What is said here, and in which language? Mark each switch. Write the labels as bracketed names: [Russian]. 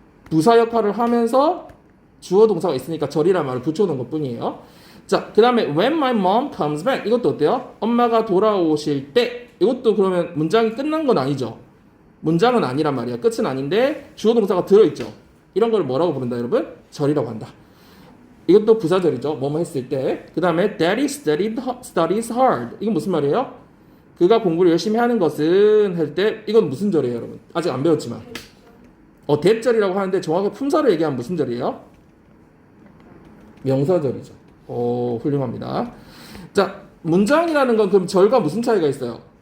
[Korean] 부사 역할을 하면서 주어 동사가 있으니까 절이라는 말을 붙여놓은 것 뿐이에요. 자, 그 다음에 [English] when my mom comes back [Korean] 이것도 어때요? 엄마가 돌아오실 때 이것도 그러면 문장이 끝난 건 아니죠. 문장은 아니란 말이야. 끝은 아닌데 주어 동사가 들어있죠. 이런 걸 뭐라고 부른다, 여러분? 절이라고 한다. 이것도 부사절이죠. 뭐뭐 했을 때. 그 다음에 [English] Daddy studies hard. [Korean] 이건 무슨 말이에요? 그가 공부를 열심히 하는 것은 할 때 이건 무슨 절이에요, 여러분? 아직 안 배웠지만. 대절이라고 하는데 정확하게 품사를 얘기하면 무슨 절이에요? 명사절이죠. 오, 훌륭합니다. 자, 문장이라는 건 그럼 절과 무슨 차이가 있어요?